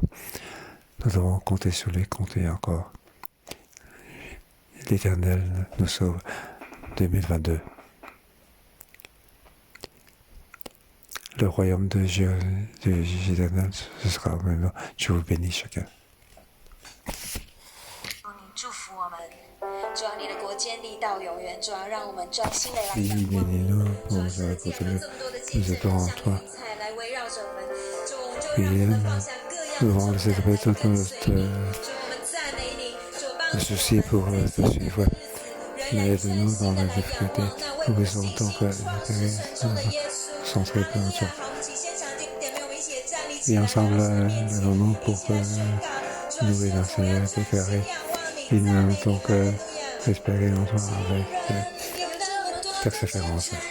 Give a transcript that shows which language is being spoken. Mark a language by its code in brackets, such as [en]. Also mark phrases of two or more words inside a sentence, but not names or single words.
[fr] Nous devons compter sur lui, compter encore. L'Éternel nous sauve 2022. Le royaume de Dieu, l'Éternel, ce sera maintenant. Je vous bénis chacun. [zh] 祝福我们，主啊，你的国建立到永远，主啊，让我们专心的来仰望你，主啊，是的，这么多的见证，像云彩来围绕着我们，主，我们就让我们放下各样的重担，来跟随你，主，我们赞美你，主，帮助我们在新的日子，仍然坚信的来仰望那为我们牺牲创世的耶稣。哈利路亚！好，我们请现场点妹，我们一起站立起来，来到神的面前，我们一起来宣告，主啊，现在我要专心仰望。 [fr] Il nous donc espérer longtemps avec persévérance.